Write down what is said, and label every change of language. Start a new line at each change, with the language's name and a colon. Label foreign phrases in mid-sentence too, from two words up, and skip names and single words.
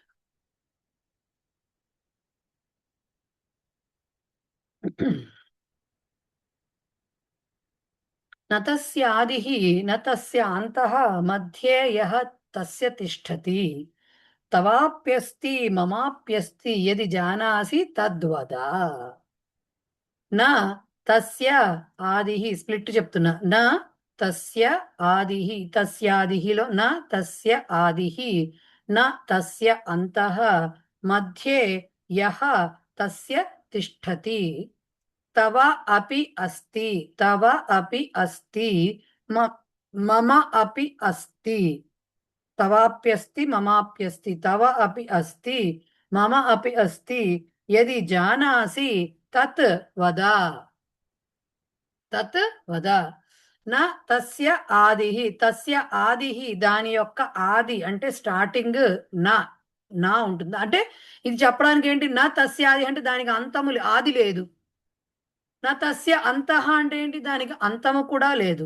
Sanskrit: నతస్య ఆదిః నతస్య అంతః మధ్యే యః తస్య తిష్టతి తవాప్యస్తి మమాప్యస్తి యది జానాసి తద్వద. నా తస్య ఆదిః
Telugu: స్ప్లిట్ చెప్తున్నా.
Sanskrit: నా తస్య ఆదిః తస్యాదిఃలో నా తస్య ఆదిః నా తస్య అంతః మధ్యే యః తస్య తిష్టతి తవ అపి అస్తి తవ అపి అస్తి మమ అపి అస్తి తవాప్యస్తి మమాప్యస్తి తవ అపి అస్తి మమ అపి అస్తి యది జానాసి తత్ వద. తత్ వద. నా తస్య ఆదిః తస్య ఆదిః
Telugu: దాని యొక్క ఆది అంటే స్టార్టింగ్ నా ఉంటుంది. అంటే ఇది చెప్పడానికి ఏంటి?
Sanskrit: నా తస్య ఆది
Telugu: అంటే దానికి అంతము ఆది లేదు.
Sanskrit: నా తస్య అంతః
Telugu: అంటే ఏంటి? దానికి అంతము కూడా లేదు.